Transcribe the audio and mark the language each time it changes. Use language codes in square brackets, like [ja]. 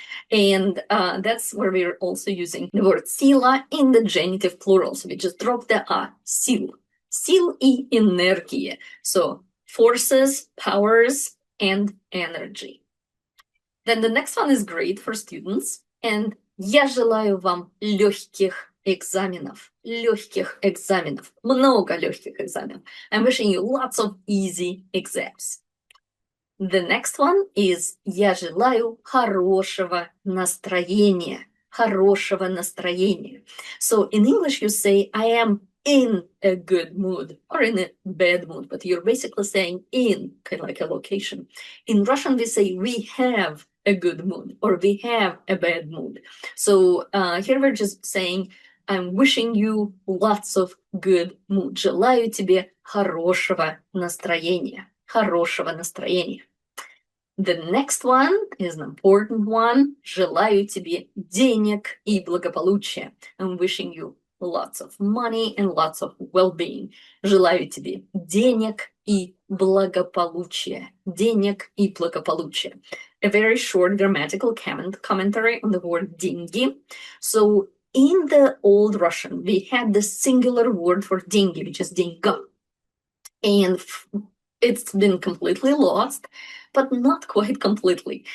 [en] And that's where we're also using the word sila in the genitive plural. So we just drop the a, сил. [ru] Сил и энергии. [en] So forces, powers, and energy. Then the next one is great for students. [ru] And я желаю вам легких экзаменов. Легких экзаменов. Много легких экзаменов. [en] I'm wishing you lots of easy exams. The next one is [ru] я желаю хорошего настроения. Хорошего настроения. [en] So in English you say I am in a good mood or in a bad mood, but you're basically saying in, kind of like a location. In Russian, we say we have a good mood or we have a bad mood. So here we're just saying I'm wishing you lots of good mood. [ru] Желаю тебе хорошего настроения. Хорошего настроения. [en] The next one is an important one. [ru] Желаю тебе денег и благополучия. [en] I'm wishing you lots of money and lots of well-being. [ru] Желаю тебе денег и благополучия. Денег и благополучия. [en] A very short grammatical commentary on the word деньги. So in the old Russian, we had the singular word for деньги, which is деньга. And it's been completely lost, but not quite completely.